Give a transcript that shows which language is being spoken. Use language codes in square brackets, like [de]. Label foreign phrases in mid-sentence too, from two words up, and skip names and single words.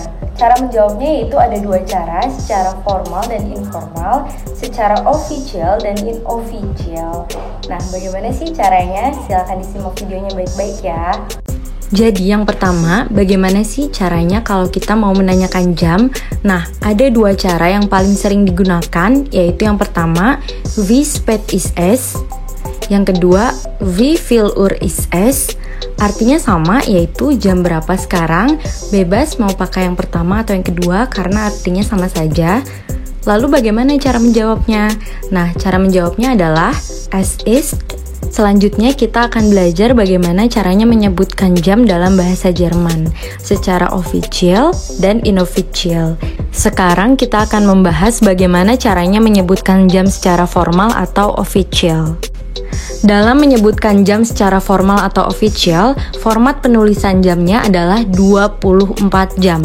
[id] Cara menjawabnya yaitu ada dua cara, secara formal dan informal, secara official dan inofficial. Nah, bagaimana sih caranya? Silahkan disimak videonya baik-baik ya. Jadi yang pertama, bagaimana sih caranya kalau kita mau menanyakan jam? Nah, ada dua cara yang paling sering digunakan, yaitu yang pertama, [de] wie spät ist es? [id] Yang kedua, [de] wie viel Uhr ist es? [id] Artinya sama, yaitu jam berapa sekarang, bebas mau pakai yang pertama atau yang kedua karena artinya sama saja. Lalu bagaimana cara menjawabnya? Nah, cara menjawabnya adalah [de] es ist. [id] Selanjutnya kita akan belajar bagaimana caranya menyebutkan jam dalam bahasa Jerman secara official dan inofficial. Sekarang kita akan membahas bagaimana caranya menyebutkan jam secara formal atau official. Dalam menyebutkan jam secara formal atau official, format penulisan jamnya adalah 24 jam.